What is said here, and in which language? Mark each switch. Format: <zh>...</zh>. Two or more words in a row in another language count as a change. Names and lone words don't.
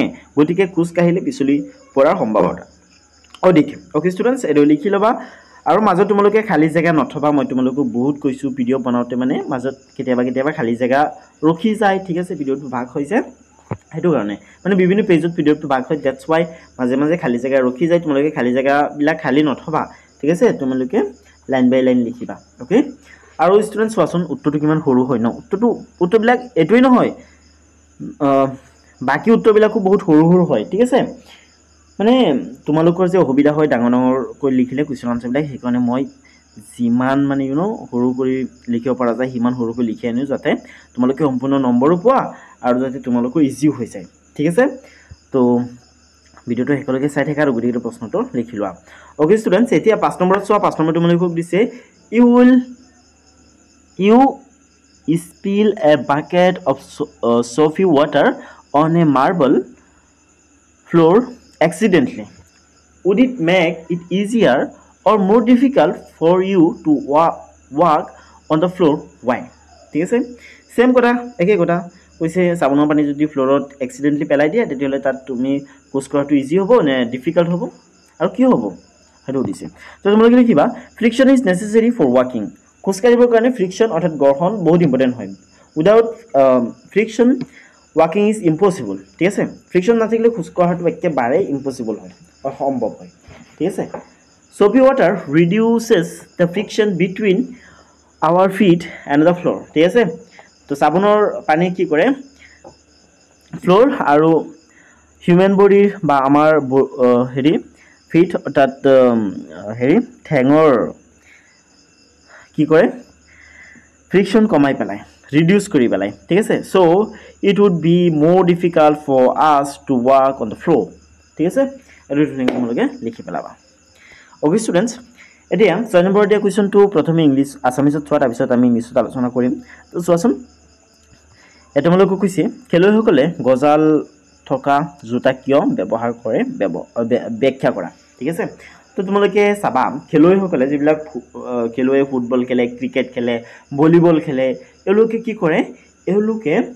<as>গতিকে কুচ কাঢ়িলে পিছলি পৰাৰ সম্ভাৱনা অধিক</as> <en>okay students</en> <as>এটো লিখি লবা আৰু মাজত তোমালোকে খালি জায়গা নথবা মই তোমালোকক বহুত কৈছো ভিডিও বনাওতে মানে মাজত কেতিয়াবা খালি জায়গা ৰখি যায় ঠিক আছে ভিডিওটো ভাগ হৈ যায় হেতু কাৰণে মানে বিভিন্ন পেজত ভিডিওটো ভাগ হয়</as> <en>that's why</en> <as>মাজে খালি জায়গা ৰখি যায় তোমালোকে খালি জায়গা বিলা খালি নথবা ঠিক আছে তোমালোকে</as> <en>line by line</en> <as>লিখিবা ওকে আৰু স্টুডেন্টস ওয়াচন উত্তৰটো কিমান সৰু হয় ন উত্তৰবিলাক এটোই নহয় বাকি উত্তৰবিলাকো বহুত সৰু হয় ঠিক আছে মানে তোমালোকৰ যে অসুবিধা হয় ডাঙৰ কৈ লিখিলে</as> <en>question answer</en> <as>বিলাক হেকাৰণে মই জিমান মানে সৰু কৰি লিখিব পৰা যায় হিমান সৰু কৰি লিখি আনিও যাতে তোমালোকে সম্পূৰ্ণ নম্বৰো পোৱা আৰু যাতে তোমালোকৰ ইজি হৈ যায় ঠিক আছে তো ভিডিওটো হেকলৈকে চাই থাকা আৰু গুটিটো প্ৰশ্নটো লিখি লোৱা</as> <en>okay students</en> <as>এতিয়া 5 নম্বৰত চোৱা 5 নম্বৰ তোমালোকক দিছে ইউ</as> <en>spill a bucket of soapy water on a marble floor accidentally, would it make it easier or more difficult for you to walk on the floor? Why?</en> <as>ঠিক আছে সেম কথা একে কথা কৈছে সাবুনৰ পানী যদি ফ্লোৰত এক্সিডেন্টলি পেলাই দিয়া তেতিয়াহলে তাত তুমি খোজ কৰাটো ইজি হ'ব নে ডিফিকাল্ট হ'ব আৰু কি হ'ব হেতু দিছে তো তোমালোকে লিখিবা</as> <en>friction is necessary for walking</en> <as>খোজ কাঢ়িবৰ কাৰণে ফ্ৰিকশন অৰ্থাৎ ঘৰ্ষণ বহুত ইম্পৰ্টেন্ট হয়</as> <en>without friction walking is impossible</en> <as>ঠিক আছে ফ্ৰিকশন নাথাকিলে খোজ কঢ়াটো একেবাৰে ইম্পসিবল হয় অসম্ভৱ হয় ঠিক আছে</as> <en>soapy water reduces the friction between our feet and the</en> <as>floor ঠিক আছে তো সাবুনৰ পানী কি কৰে ফ্লোৰ আৰু</as> <en>human body</en> <as>বা আমাৰ হেৰি ফিট অৰ্থাৎ হেৰি ঠেঙৰ কি কৰে ফ্ৰিকশন কমাই পেলাই</as> <en>reduce</en> <as>কৰি পেলাই ঠিক আছে</as> <en>so it would be more difficult for us to walk on the floor</en> <as>ঠিক আছে এটো তোমালোকে লিখি পেলাবা</as> <en>okay students</en> <as>এতিয়া 6 নম্বৰ দিয়া কোৱেশ্চনটো প্ৰথমে</as> <en>English Assamese</en> <as>থোৱা তাৰ পিছত আমি ইংলিশত আলোচনা কৰিম তো চোৱাচোন এটা তোমালোকে কৈছে খেলুৱৈসকলে গজাল থকা জোতা কিয় ব্যৱহাৰ কৰে ব্যাখ্যা কৰা ঠিক আছে তো তোমালোকে চাবা খেলুৱৈসকলে যিবিলাক খেলুৱৈ ফুটবল খেলে ক্ৰিকেট খেলে ভলিবল খেলে এওঁলোকে কি কৰে এওঁলোকে</as>